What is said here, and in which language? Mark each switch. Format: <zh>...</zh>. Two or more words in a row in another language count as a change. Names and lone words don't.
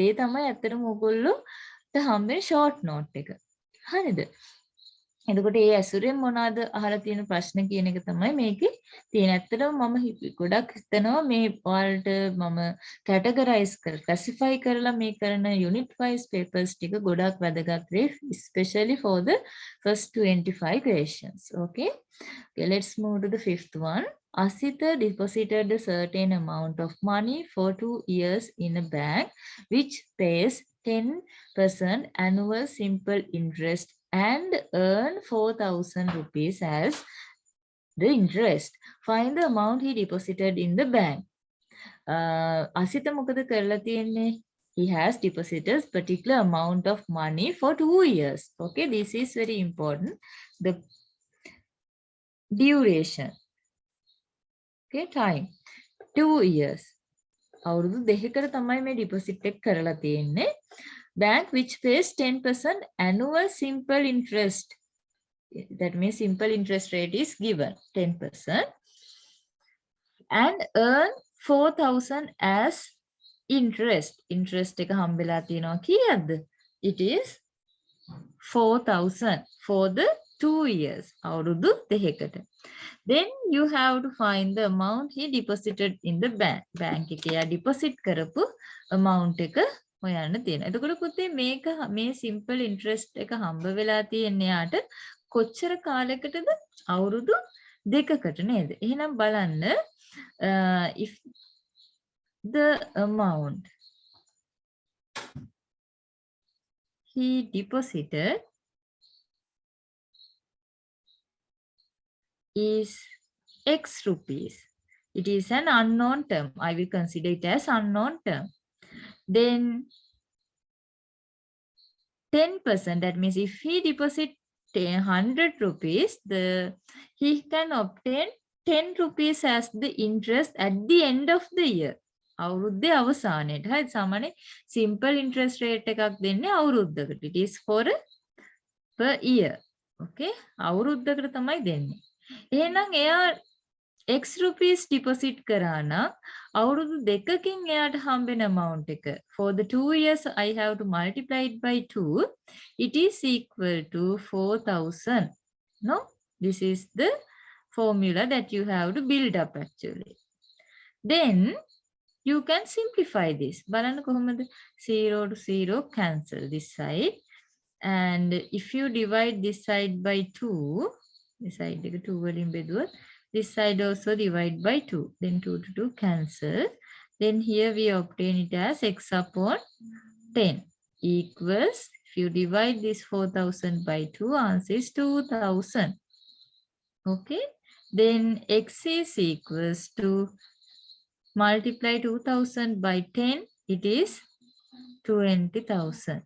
<si>ඒ තමයි ඇත්තටම ඔයගොල්ලෝට හම්බෙන</si> <en>short note</en> <si>එක. හරිද? එතකොට ඒ ඇසුරෙන් මොනවාද අහලා තියෙන ප්‍රශ්න කියන එක තමයි මේකේ තියෙන. ඇත්තටම මම ගොඩක් හිතනවා මේ ඔයාලට මම</si> <en>categorize classify</en> <si>කරලා මේ කරන</si> <en>unit wise papers</en> <si>ටික ගොඩක් වැදගත් වෙයි,</si> <en>especially for the first 25 questions. Okay, let's move to the fifth one. Asita deposited a certain amount of money for 2 years in a bank which pays 10% annual simple interest and earn 4,000 rupees as the interest. Find the amount he deposited in the bank.</en> <si>Asita මොකද කරලා තියෙන්නේ?</si> <en>He has deposited particular amount of money for 2 years. Okay, this is very important. The duration. Okay, time. 2 years.</en> <si>අවුරුදු දෙකකට තමයි මේ deposit එක කරලා තියෙන්නේ.</si> <en>Bank which pays 10% annual simple interest. That means simple interest rate is given 10% and earn 4,000 as interest.</en> <si>Interest එක හම්බෙලා තියෙනවා කීයක්ද?</si> <en>It is 4,000 for the 2 years.</en> <si>අවුරුදු දෙකකට.</si> <en>Then you have to find the amount he deposited in the bank.</en> <si>bank එකේ යා deposit කරපු amount එක හොයන්න තියෙනවා. එතකොට පුතේ මේක මේ</si> <en>simple interest</en> <si>එක හම්බ වෙලා තියෙන්නේ යාට කොච්චර කාලයකටද? අවුරුදු දෙකකට නේද? එහෙනම් බලන්න</si> <en>if the amount he deposited is X rupees. It is an unknown term. I will consider it as unknown term. Then 10%, that means if he deposit 100 rupees, he can obtain 10 rupees as the interest at the end of the year.</en> <si>අවුරුද්දේ අවසානයේට. හරි සාමාන්‍ය</si> <en>simple interest rate</en> <si>එකක් දෙන්නේ අවුරුද්දකට.</si> <en>It is for per year. Okay?</en> <si>අවුරුද්දකට තමයි දෙන්නේ. එහෙනම් එයා</si> <en>X rupees</en> <si>deposit කරා නම් අවුරුදු දෙකකින් එයාට හම්බෙන amount එක</si> <en>for the 2 years I have to multiply it by 2. It is equal to 4,000. No? This is the formula that you have to build up actually. Then you can simplify this.</en> <si>බලන්න කොහොමද?</si> <en>0 to 0 cancel this side. And if you divide this side by 2, this side</en> <si>එක 2 වලින් බෙදුවොත්</si> <en>this side also divide by 2. Then 2 to 2 cancel. Then here we obtain it as x upon 10 equals, if you divide this 4,000 by 2, answer is 2,000. Okay. Then x is equals to, multiply 2,000 by 10, it is 20,000.</en>